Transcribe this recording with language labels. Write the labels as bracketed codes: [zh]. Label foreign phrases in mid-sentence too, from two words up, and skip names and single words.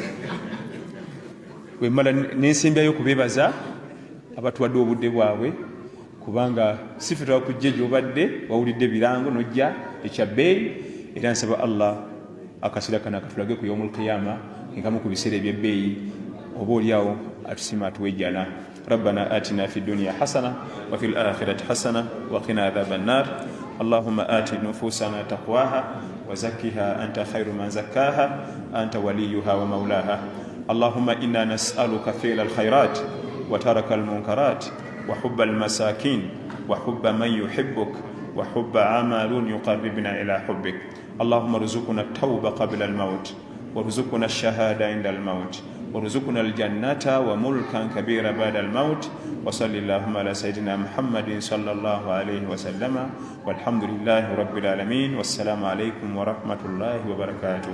[lg] wemala nensembyayo okubeebaza abatuwadde obudde bwabwe kubanga sife twakujja gyobadde wawulidde birango nojja ekyabbeeyi era nsaba allah akaseera kana akatulage ku [ar] يوم القيامة [lg] nkamu ku biseera ebyebbeeyi oba oliawo atusima atuwejjana [ar] ربنا آتنا في الدنيا حسنة وفي الآخرة حسنة وقنا عذاب النار اللهم آت نفوسنا تقواها وزكها أنت خير من زكاها أنت وليها ومولاها اللهم إنا نسألك فعل الخيرات وترك المنكرات وحب المساكين وحب من يحبك وحب عمل يقربنا إلى حبك اللهم ارزقنا التوبة قبل الموت وارزقنا الشهادة عند الموت ورزقنا الجنة وملكا كبيرا بعد الموت وصلى اللهم على سيدنا محمد صلى الله عليه وسلم والحمد لله رب العالمين والسلام عليكم ورحمة الله وبركاته.